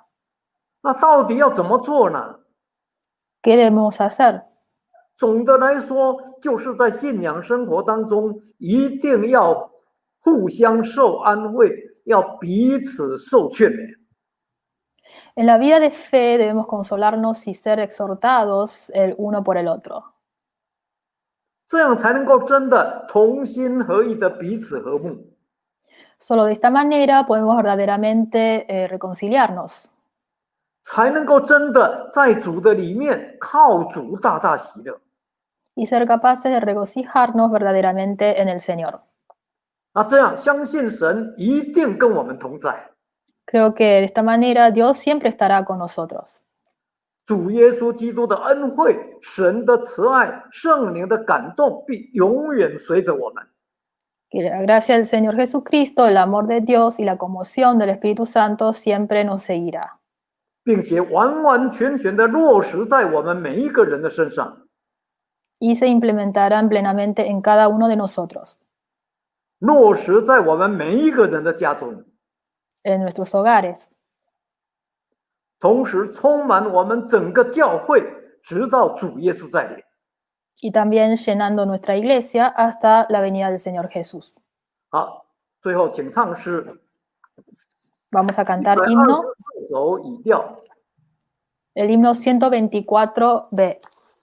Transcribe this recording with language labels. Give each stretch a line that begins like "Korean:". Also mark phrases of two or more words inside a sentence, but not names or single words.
Chinese: 那到底要怎么做呢？
Spanish: ¿Qué debemos hacer?
Chinese: 总的来说，就是在信仰生活当中，一定要互相受安慰，要彼此受劝勉。
Spanish: En la vida de fe debemos consolarnos y ser exhortados el uno por el otro.
Chinese: 这样才能够真的同心合意的彼此和睦。
Spanish: Solo de esta manera podemos verdaderamente reconciliarnos.
Chinese: 才能够真的在主的里面靠主大大喜乐。
Spanish: Y ser capaces de regocijarnos verdaderamente en el Señor.
Chinese: 这样相信神一定跟我们同在。
Spanish: Creo que de esta manera Dios siempre estará con nosotros.
Chinese: 主耶稣基督的恩惠、神的慈爱、圣灵的感动，必永远随着我们。
Spanish: Que la gracia del Señor Jesucristo, el amor de Dios y la conmoción del Espíritu Santo siempre nos seguirá.
Chinese: 并且完完全全的落实在我们每一个人的身上。
Spanish: Y se implementarán plenamente en cada uno de nosotros.
Chinese: 落实在我们每一个人的家中，
Spanish: En nuestros hogares.
Chinese: 同时充满我们整个教会，直到主耶稣再临。
Spanish: Y también llenando nuestra iglesia hasta la venida del Señor Jesús.
Chinese: 好，最后请唱诗
Spanish: Vamos a cantar himno,
Chinese: 124首语调。
Spanish: el himno 124b.